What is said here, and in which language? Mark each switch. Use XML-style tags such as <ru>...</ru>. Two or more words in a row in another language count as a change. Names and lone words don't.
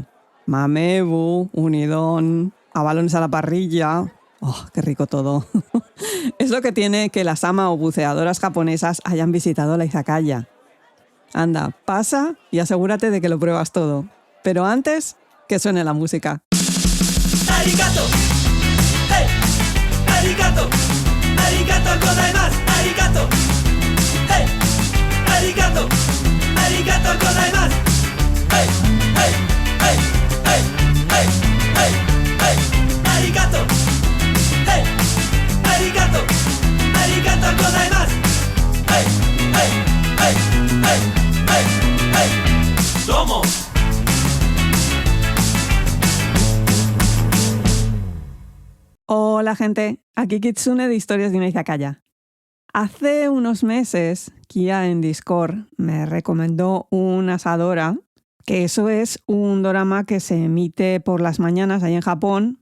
<es>Mamebu, unidon, abalones a la parrilla... ¡Oh, qué rico todo! Es lo que tiene que las ama o buceadoras japonesas hayan visitado la izakaya. Anda, pasa y asegúrate de que lo pruebas todo. Pero antes, que suene la música.</es> <ja>¡Arigato! ¡Hey! ¡Arigato! ¡ありがとうございます! ¡Arigato! ¡Hey! ¡Arigato! ¡ありがとうございます! ¡Hey! ¡Hey! ¡Hey! ¡Hey! ¡Hey! ¡Hey! ¡Hey! ¡Arigato! ¡Hey! ¡Arigato! ¡ありがとうございます! ¡Hey! ¡Hey! ¡Hey! ¡Hey! ¡Hey! ¡Hey!</ja> <es>¡Domo! Hola gente, aquí Kitsune de Historias de una Izakaya. Hace unos meses, Kia en Discord me recomendó un Asadora, que eso es un dorama que se emite por las mañanas ahí en Japón.</es>